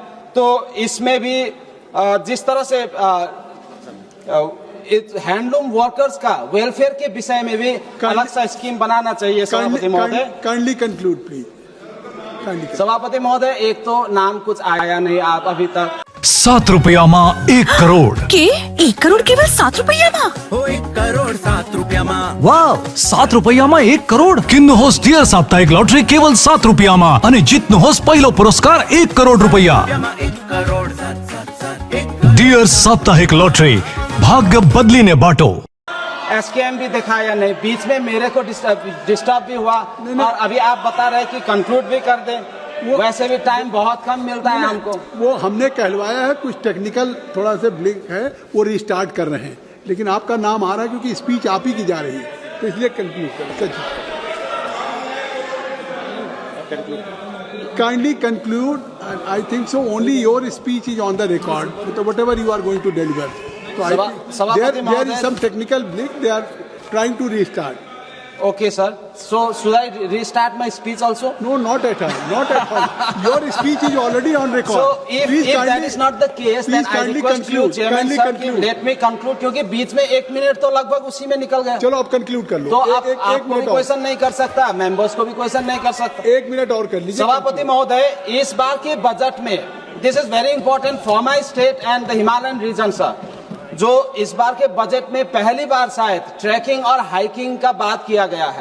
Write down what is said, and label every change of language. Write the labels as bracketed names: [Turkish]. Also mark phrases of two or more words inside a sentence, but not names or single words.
[Hindi] तो इसमें भी जिस तरह से [English] handloom workers [Hindi] का वेलफेयर के विषय में भी अलग सा स्कीम बनाना चाहिए सभापति महोदय। [English] kindly conclude please. [Hindi] सभापति महोदय एक तो नाम कुछ आया नहीं आप अभी तक। [Nepali] 7 रुपयामा 1 करोड़ के 1 करोड़ केवल 7 रुपयामा 1 करोड़ 7 रुपयामा वाव 7 रुपयामा 1 करोड़ किन्नुहोस् डियर साप्ताहिक लॉटरी केवल 7 रुपयामा अनि जित्नुहोस् पहिलो पुरस्कार 1 करोड़ रुपैयाँ। 1 करोड़ 7 डियर साप्ताहिक लॉटरी भाग्य बदलिने बाटो। [Hindi] एसकेएम भी दिखाया नहीं बीच में मेरे को डिस्टर्ब भी हुआ और अभी आप बता रहे कि कंक्लूड भी कर दें वैसे भी टाइम बहुत कम मिलता है हमको। वो हमने कहलवाया है कुछ टेक्निकल थोड़ा सा ब्लिंक है वो रिस्टार्ट कर रहे हैं लेकिन आपका नाम आ रहा है क्योंकि स्पीच आप ही की जा रही है तो इसलिए कंक्लूड करें। [English] kindly conclude I think so only your speech is on the record तो what ever you are going to deliver so there is some technical glitch they are trying to restart. Okay sir, so should I restart my speech also? No, not at all. Your speech is already on record. So if that is not the case then I request you chairman sir कि let me conclude [Hindi] क्योंकि बीच में 1 मिनट तो लगभग उसी में निकल गया। चलो आप कंक्लूड कर लो। तो आप कोई क्वेश्चन नहीं कर सकता मेंबर्स को भी क्वेश्चन नहीं कर सकता। 1 मिनट और कर लीजिए। सभापति महोदय इस बार के बजट में [English] this is very important for my state and the Himalayan region [Hindi] सर जो इस बार के बजट में पहली बार शायद ट्रैकिंग और हाइकिंग का बात किया गया है।